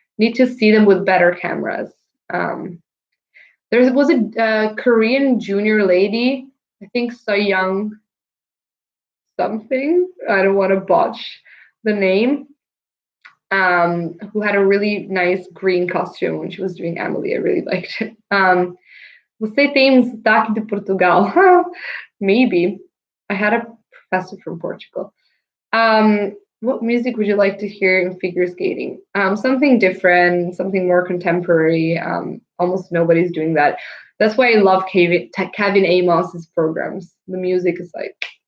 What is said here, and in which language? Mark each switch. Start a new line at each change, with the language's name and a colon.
English: Need to see them with better cameras. There was a Korean junior lady, I think So Young something. I don't want to botch the name. Who had a really nice green costume when she was doing Emily. I really liked it.
Portuguese: Você tem sotaque de Portugal?
English: Maybe. I had a professor from Portugal. What music would you like to hear in figure skating? Something different, something more contemporary. Almost nobody's doing that. That's why I love Kevin Amos's programs. The music is like.